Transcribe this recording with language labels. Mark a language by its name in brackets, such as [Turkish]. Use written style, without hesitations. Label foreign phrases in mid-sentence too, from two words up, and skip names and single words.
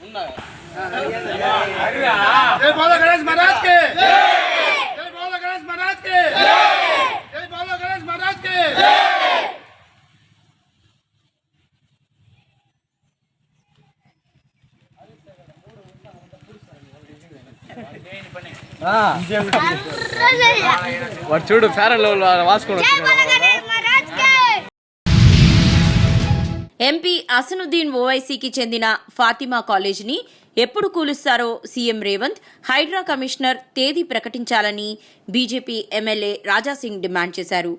[Hindi] जय बाला गणेश महाराज की जय, जय बाला गणेश महाराज की जय, जय बाला गणेश महाराज की जय. [Telugu] వాడు చూడు ఫేరల్ వాసుకోండి. ఎంపీ అసనుద్దీన్ ఓవైసీకి చెందిన ఫాతిమా కాలేజీని ఎప్పుడు కూలుస్తారో సీఎం రేవంత్, హైడ్రా కమిషనర్ తేదీ ప్రకటించాలని బీజేపీ ఎమ్మెల్యే రాజాసింగ్ డిమాండ్ చేశారు.